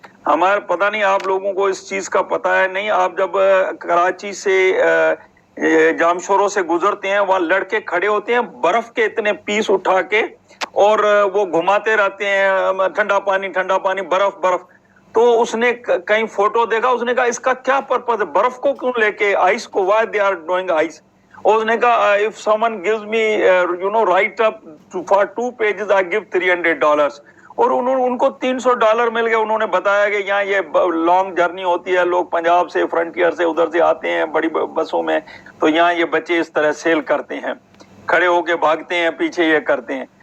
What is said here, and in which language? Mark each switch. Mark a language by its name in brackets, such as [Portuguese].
[Urdu] ہمارا پتہ نہیں آپ لوگوں کو اس چیز کا پتہ ہے نہیں، آپ جب کراچی سے جامشوروں سے گزرتے ہیں، وہاں لڑکے کھڑے ہوتے ہیں برف کے اتنے پیس اٹھا کے، اور وہ گھماتے رہتے ہیں، ٹھنڈا پانی برف. تو اس نے کہیں فوٹو دیکھا، اس نے کہا اس کا کیا پرپز ہے، برف کو کیوں لے کے، آئس کو، [English] Why they are doing ice. [Urdu] اور اس نے کہا [English] if someone gives me write up for 2 pages I give $300. [Urdu] اور ان کو $300 مل گئے. انہوں نے بتایا کہ یہاں یہ لانگ جرنی ہوتی ہے، لوگ پنجاب سے، فرنٹیئر سے ادھر سے آتے ہیں بڑی بسوں میں، تو یہاں یہ بچے اس طرح سیل کرتے ہیں، کھڑے ہو کے بھاگتے ہیں، پیچھے یہ کرتے ہیں.